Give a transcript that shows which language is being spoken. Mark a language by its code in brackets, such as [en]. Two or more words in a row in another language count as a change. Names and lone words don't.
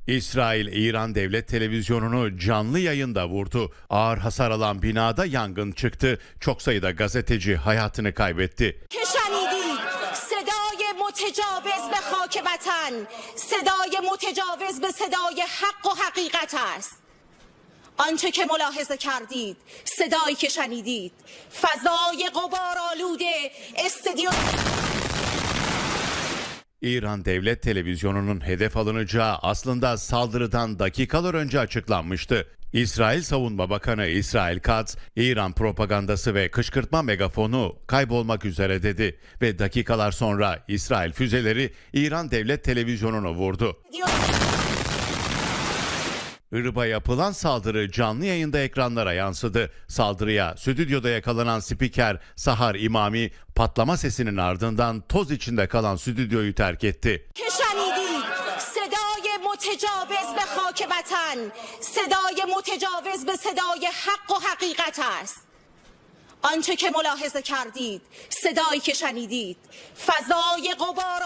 [tr] İsrail, İran Devlet Televizyonu'nu canlı yayında vurdu. Ağır hasar alan binada yangın çıktı. Çok sayıda gazeteci hayatını kaybetti. [fa] شنیدید صدای متجاوز به خاک وطن صدای متجاوز به صدای حق و حقیقت است. آنچه که ملاحظه کردید، صدایی که شنیدید، فضای غبارآلود استادیوم. [tr] İran Devlet Televizyonu'nun hedef alınacağı aslında saldırıdan dakikalar önce açıklanmıştı. İsrail Savunma Bakanı İsrail Katz, İran propagandası ve kışkırtma megafonu kaybolmak üzere dedi ve dakikalar sonra İsrail füzeleri İran Devlet Televizyonu'nu vurdu. Irb'a yapılan saldırı canlı yayında ekranlara yansıdı. Saldırıya stüdyoda yakalanan spiker Sahar İmami patlama sesinin ardından toz içinde kalan stüdyoyu terk etti. [fa] که شنیدید صدای متجاوز به خاک وطن صدای متجاوز به صدای حق و حقیقت است. آنچه که ملاحظه کردید، صدایی که شنیدید، فضای غبار